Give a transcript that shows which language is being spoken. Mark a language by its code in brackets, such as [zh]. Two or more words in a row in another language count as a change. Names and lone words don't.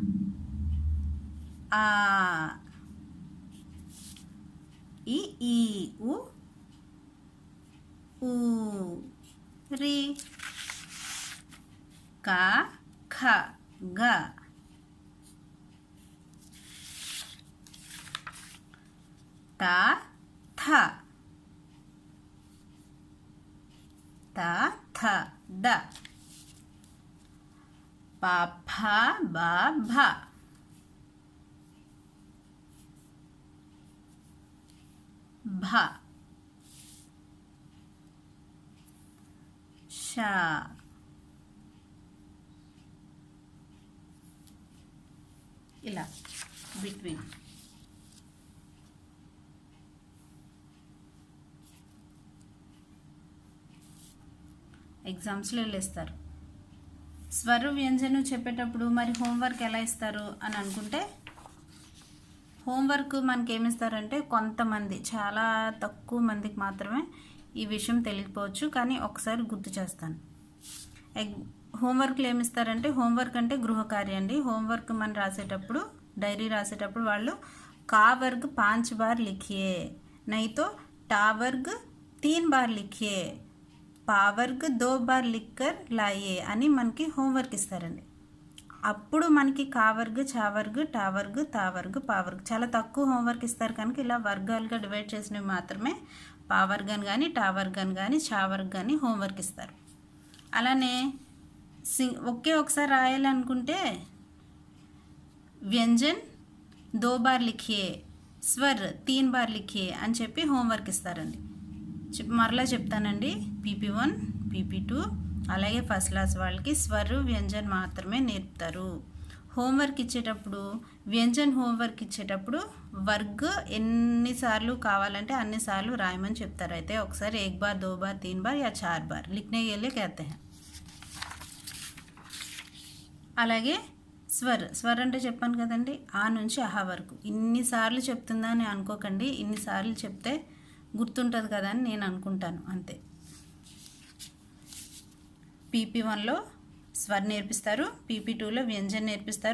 [hi] ई उ ऊ ऋ क ख ग त थ त थ द पा फा बा भा, भा, शा, [te] ఇలా బిట్వీన్. ఎగ్జామ్స్లో ఇస్తారు. స్వర వ్యంజనం చెప్పేటప్పుడు మరి హోంవర్క్ ఎలా ఇస్తారు అని అనుకుంటే, హోంవర్క్ మనకి ఏమిస్తారంటే కొంతమంది, చాలా తక్కువ మందికి మాత్రమే ఈ విషయం తెలియకపోవచ్చు, కానీ ఒకసారి గుర్తు చేస్తాను. హోంవర్క్లు ఏమిస్తారంటే, హోంవర్క్ అంటే గృహకార్యం అండి. హోంవర్క్ మనం రాసేటప్పుడు, డైరీ రాసేటప్పుడు వాళ్ళు [hi] का वर्ग 5 बार लिखिए, नहीं तो टा वर्ग 3 बार लिखिए, पा वर्ग 2 बार लिख कर लाइए [te] అని మనకి హోంవర్క్ ఇస్తారండి. అప్పుడు మనకి కా వర్గ్, చా వర్గ్, టా వర్గ్, తా వర్గ్, పా వర్గ్ చాలా తక్కువ హోంవర్క్ ఇస్తారు కనుక ఇలా వర్గాలుగా డివైడ్ చేసినవి మాత్రమే పా వర్గాన్ని కానీ, టా వర్గాన్ని కానీ, చా వర్గ్ కానీ హోంవర్క్ ఇస్తారు. అలానే ఒకసారి రాయాలనుకుంటే వ్యంజన్ [hi] 2 बार लिखिए, [te] స్వర్ [hi] 3 बार लिखिए [te] అని చెప్పి హోంవర్క్ ఇస్తారండి. మరలా చెప్తానండి, PP1, PP2 అలాగే ఫస్ట్ క్లాస్ వాళ్ళకి స్వరు వ్యంజన్ మాత్రమే నేర్పుతారు. హోంవర్క్ ఇచ్చేటప్పుడు, వ్యంజన్ హోంవర్క్ ఇచ్చేటప్పుడు వర్గ్ ఎన్నిసార్లు కావాలంటే అన్నిసార్లు రాయమని చెప్తారు. అయితే ఒకసారి [hi] 1 बार 2 बार 3 बार या 4 बार लिखने के लिए कहते हैं. [te] అలాగే స్వర్ అంటే చెప్పాను కదండి, ఆ నుంచి అహా వరకు ఇన్నిసార్లు చెప్తుందా అని అనుకోకండి. ఇన్నిసార్లు చెప్తే గుర్తుంటుంది కదా అని నేను అనుకుంటాను, అంతే. PP1లో స్వర్ నేర్పిస్తారు, PP2లో వ్యంజన్ నేర్పిస్తారు.